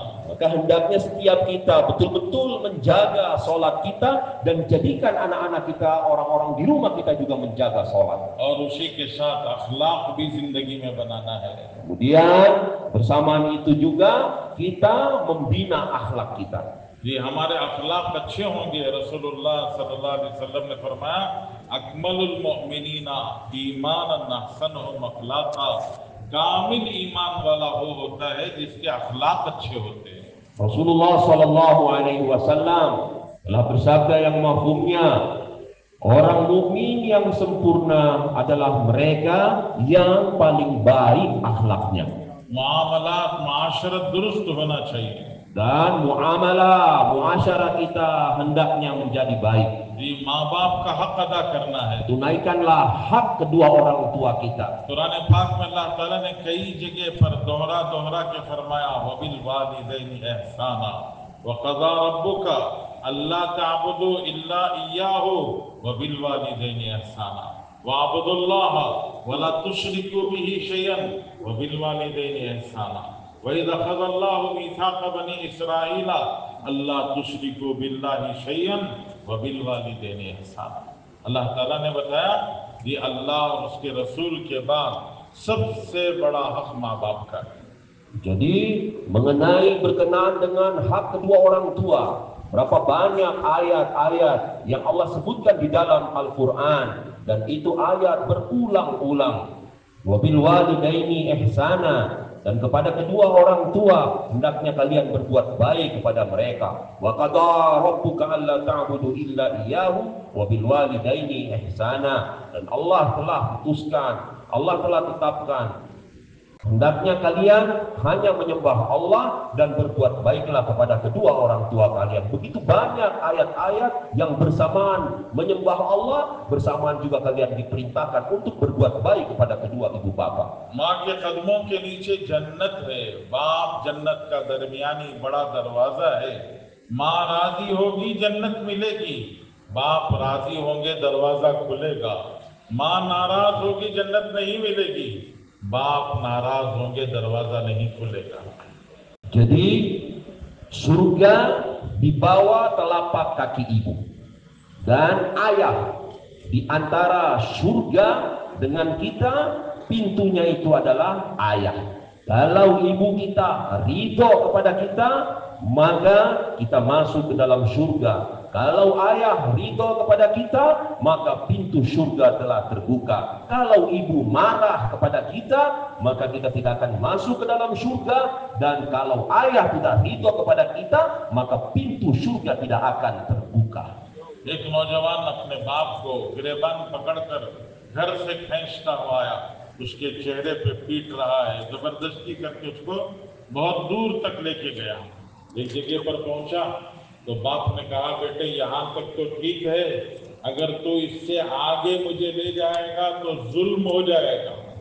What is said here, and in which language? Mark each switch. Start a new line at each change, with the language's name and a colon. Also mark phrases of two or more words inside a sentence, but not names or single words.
Malay: Maka hendaknya setiap kita betul-betul menjaga sholat kita dan jadikan anak-anak kita, orang-orang di rumah kita juga menjaga sholat.
Hindi: और उसी के साथ अखलाक भी जिंदगी में बनाना है।
Malay: Kemudian bersamaan itu juga kita membina akhlak kita.
Hindi: जी हमारे अखलाक अच्छे होंगे।
Arabic: رسول الله صلى الله عليه وسلم
Hindi: ने फरमाया
Arabic: أكمل المؤمنين إيمانا أحسنهم أخلاقا.
Hindi: कामिल ईमान वाला वो होता है जिसके अखलाक अच्छे होते हैं।
Arabic: رسول الله صلى الله عليه وسلم
Malay: telah bersabda yang mafhumnya, orang mukmin yang sempurna adalah mereka yang paling baik akhlaknya.
Hindi: मामलात माशरत दुरुस्त होना चाहिए।
Malay: Dan muamalah kita hendaknya menjadi baik.
Hindi: जी माँ बाप का हक अदा करना है।
Malay: Tunaikanlah hak kedua orang tua kita.
Hindi: कुरान पाक में अल्लाह ताला ने कई जगह पर दोहरा के फरमाया
Arabic: وبالوالدين إحسانا وقضى ربك ألا تعبدوا إلا إياه وبالوالدين إحسانا واعبدوا الله ولا تشركوا به شيئا وبالوالدين إحسانا وإذ أخذ الله ميثاق بني إسرائيل ألا تشركوا بالله شيئا وبالوالدين إحسانا.
Hindi: अल्लाह ताला ने बताया ये अल्लाह और उसके रसूल के बाद सबसे बड़ा हक माँ बाप का है।
Malay: Jadi mengenai berkenaan dengan hak kedua orang tua, berapa banyak ayat-ayat yang Allah sebutkan di dalam Al-Quran, dan itu ayat berulang-ulang.
Arabic: وبالوالدين إحسانا,
Malay: Dan kepada kedua orang tua hendaknya kalian berbuat baik kepada mereka.
Arabic: وقضى ربك ألا تعبدوا إلا إياه وبالوالدين إحسانا.
Malay: Dan Allah telah putuskan, Allah telah tetapkan hendaknya kalian hanya menyembah Allah dan berbuat baiklah kepada kedua orang tua kalian. Begitu banyak ayat-ayat yang bersamaan menyembah Allah, bersamaan juga kalian diperintahkan untuk berbuat baik kepada kedua ibu bapa.
Hindi: माँ के कदमों के नीचे जन्नत है, बाप जन्नत का दरमियानी बड़ा दरवाजा है। माँ राजी होगी जन्नत मिलेगी, बाप राजी होंगे दरवाजा खुलेगा। माँ नाराज होगी जन्नत नहीं मिलेगी, बाप नाराज होंगे दरवाजा नहीं खुलेगा।
Malay: Jadi surga di bawah telapak kaki ibu dan ayah. Di antara surga dengan kita, pintunya itu adalah ayah. Kalau ibu kita ridho kepada kita, maka kita masuk ke dalam surga. Kalau ayah ridho kepada kita, maka pintu surga telah terbuka. Kalau ibu marah kepada kita, maka kita tidak akan masuk ke dalam surga. Dan kalau ayah tidak ridho kepada kita, maka pintu surga tidak akan terbuka.
Hindi: एक नौजवान अपने बाप को गिरेबान पकड़कर घर से खींचता हुआ आया, उसके चेहरे पे पीट रहा है, जबरदस्ती करके उसको बहुत दूर तक लेके गया। एक जगह पर पहुंचा तो बाप ने कहा, बेटे यहाँ तक तो ठीक है, अगर तू इससे आगे मुझे ले जाएगा तो जुल्म हो जाएगा।